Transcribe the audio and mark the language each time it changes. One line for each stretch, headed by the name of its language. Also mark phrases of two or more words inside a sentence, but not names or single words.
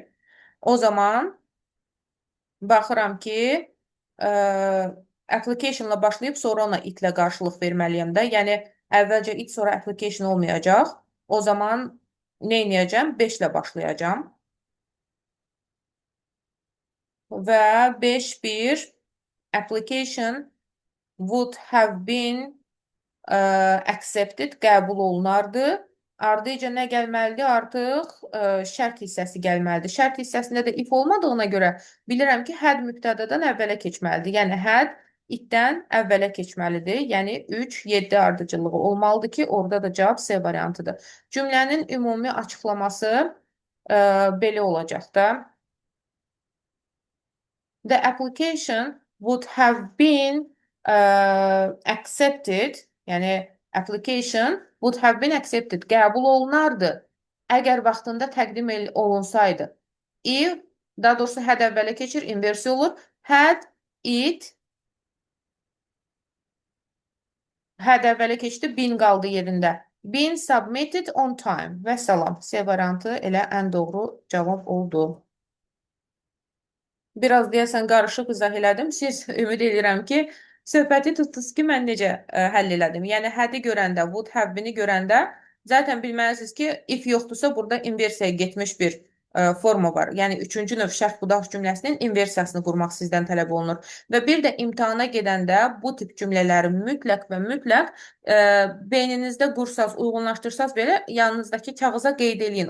Azerbaijani: O zaman baxıram ki, application-la başlayıb sonra ona it-lə qarşılıq verməliyəm də. Yəni, əvvəlcə it, sonra application olmayacaq. O zaman nə edəcəm? 5-lə başlayacam.
English: Və 5-1 application would have been accepted,
Azerbaijani: qəbul olunardı. Ardıca nə gəlməlidir? Artıq şərt hissəsi gəlməlidir. Şərt hissəsində də if olmadığına görə bilirəm ki, had mübtədadan əvvələ keçməlidir. Yəni, had itdən əvvələ keçməlidir. Yəni, 3, 7 ardıcılığı olmalıdır ki, orada da cavab C variantıdır. Cümlənin ümumi açıqlaması belə olacaq da.
English: The application would have been accepted, yəni application would have been accepted,
Azerbaijani: qəbul olunardı, əgər vaxtında təqdim olunsaydı. If, daha doğrusu had əvvələ keçir, inversi olur.
English: Had it,
Azerbaijani: had əvvələ keçdi, been qaldı yerində.
English: Been submitted on time.
Azerbaijani: Və salam. C variantı elə ən doğru cavab oldu. Biraz deyəsən qarışıq izah elədim. Siz ümid edirəm ki, söhbəti tutdunuz ki, mən necə həll elədim. Yəni, had-i görəndə,
English: would have been-i
Azerbaijani: görəndə zaten bilməlisiniz ki, if yoxdursa, burada inversiyaya getmiş bir forma var. Yəni, üçüncü növ şərt budaq cümləsinin inversiyasını qurmaq sizdən tələb olunur. Və bir də imtahana gedəndə bu tip cümlələri mütləq və mütləq beyninizdə qursaz, uyğunlaşdırsaz belə yanınızdakı kağıza qeyd eləyin.